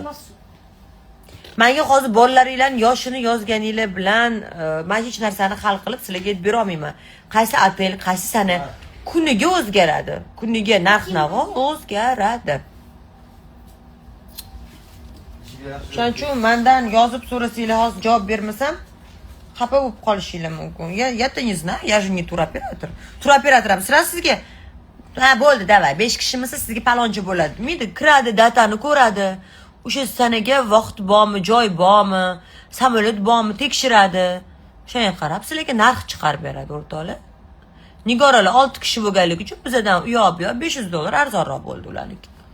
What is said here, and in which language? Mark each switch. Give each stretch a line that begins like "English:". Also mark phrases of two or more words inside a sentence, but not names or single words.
Uzbek: Menga hozir bolalaringlarning yoshini yozganinglar bilan men hech narsani hal qilib sizlarga aytib bera olmayman. Qaysi otel, qaysi sana kuniga o'zgaradi. Kuniga narx-navo o'zgaradi. Shuning uchun mendan yozib so'rasanglar, hozir javob bermasam, xafa bo'lib qolishinglar mumkin.
Russian: Я-то не знаю, я же не туроператор.
Uzbek: Turoperatorам sizlar sizga bo'ldi, davay, 5 kishimisiz sizga palonchi bo'ladi. Miydi, kiradi, datani ko'radi. O'sha sanaga vaqt bormi, joy bormi, samolyot bormi tekshiradi. Shunga qarab sizlarga narx chiqarib beradi o'rtoqlar. Nigoralar 6 kishi bo'lganligi uchun bizdan u yoq bu yoq $500 arzonroq bo'ldi ularniki.